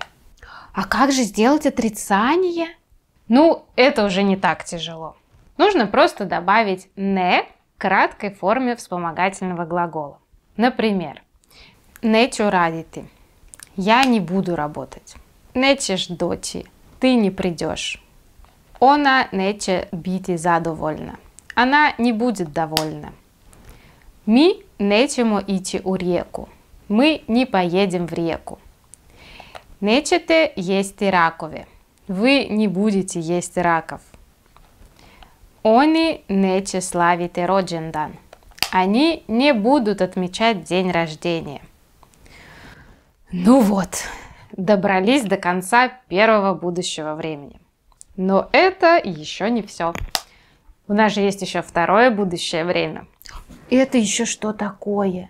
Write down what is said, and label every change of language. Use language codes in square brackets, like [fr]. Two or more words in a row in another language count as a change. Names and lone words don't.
[ru] А как же сделать отрицание? Ну, это уже не так тяжело. Нужно просто добавить «не» к краткой форме вспомогательного глагола. Например, [hr] «Neću raditi». [ru] Я не буду работать. [hr] Nećeš doći. [ru] Ты не придешь. [hr] Ona neće biti zadovoljna. [ru] Она не будет довольна. [hr] Mi nećemo ići u rijeku. [ru] Мы не поедем в реку. [hr] Nećete jesti rakove. [ru] Вы не будете есть раков. [hr] Oni neće slaviti rođendan. [ru] Они не будут отмечать день рождения. Ну вот, добрались до конца первого будущего времени. Но это еще не все. У нас же есть еще второе будущее время. Это еще что такое?